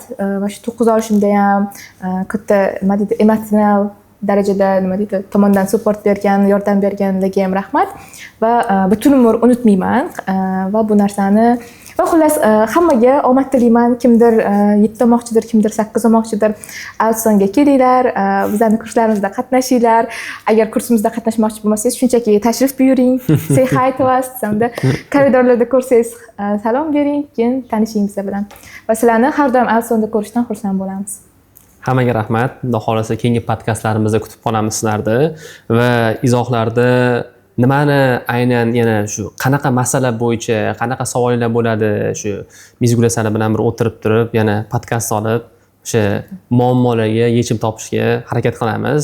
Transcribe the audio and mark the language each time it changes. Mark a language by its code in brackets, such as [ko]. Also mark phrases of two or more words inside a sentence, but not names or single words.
[uz] Mana shu 9 olishimda ham katta nima deydi, emotsional darajada nima deydi, tomondan support bergan, yordam berganlarga ham rahmat va butun umr unutmayman va bu narsani va xullas hammaga omad tilayman. Kimdir 7 olmoqchidir, kimdir 8 olmoqchidir. Ailstonga kelinglar, bizning kurslarimizda qatnashinglar. Agar kursimizda qatnashmoqchi bo'lmasangiz, shunchaki tashrif buyuring, [en] say hi to us, [uz] hamda koridorlarda ko'rsangiz salom bering, keyin tanishing biz bilan. Va sizlarni har doim Ailstonda ko'rishdan xursand bo'lamiz. Hammaga rahmat. Xudo xolasa keyingi podkastlarimizda kutib qolamiz sizlarni va izohlarda nimani aynan yana shu qanaqa masala bo'yicha qanaqa savollar bo'ladi, shu Mizgula Sara bilan bir o'tirib turib yana podkast olib o'sha muammolarga yechim topishga harakat qilamiz.